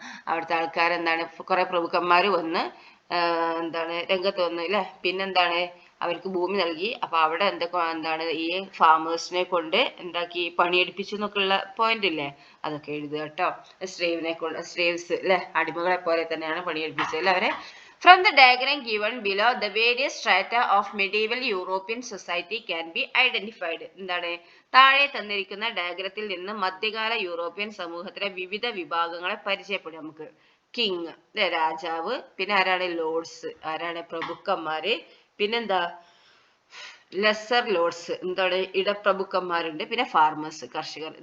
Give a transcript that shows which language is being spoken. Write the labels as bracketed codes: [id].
[ml] അവിടുത്തെ ആൾക്കാരെന്താണ് കുറെ പ്രഭുക്കന്മാർ വന്ന് എന്താണ് രംഗത്ത് വന്നു അല്ലേ. പിന്നെന്താണ് അവർക്ക് ഭൂമി നൽകി. അപ്പൊ അവിടെ എന്താണ് ഈ ഫാമേഴ്സിനെ കൊണ്ട് എന്താക്കി പണിയെടുപ്പിച്ചു എന്നൊക്കെയുള്ള പോയിന്റ് ഇല്ലേ, അതൊക്കെ എഴുതുക കേട്ടോ. സ്ലേവ്സ് അല്ലെ, അടിമകളെ പോലെ തന്നെയാണ് പണിയെടുപ്പിച്ചത് അല്ലെ അവരെ. [en] From the diagram given below, the various strata of medieval European society can be identified. [ml] എന്താണ് താഴെ തന്നിരിക്കുന്ന ഡയഗ്രത്തിൽ നിന്ന് മധ്യകാല യൂറോപ്യൻ സമൂഹത്തിലെ വിവിധ വിഭാഗങ്ങളെ പരിചയപ്പെടും നമുക്ക്. കിങ് രാജാവ്, പിന്നെ ആരാണ് ലോർഡ്സ്, ആരാണ് പ്രഭുക്കന്മാര്, പിന്നെന്താ ലെസർ ലോർഡ്സ് എന്താണ് ഇടപ്രഭുക്കന്മാരുണ്ട്, പിന്നെ ഫാർമേഴ്സ് കർഷകർ.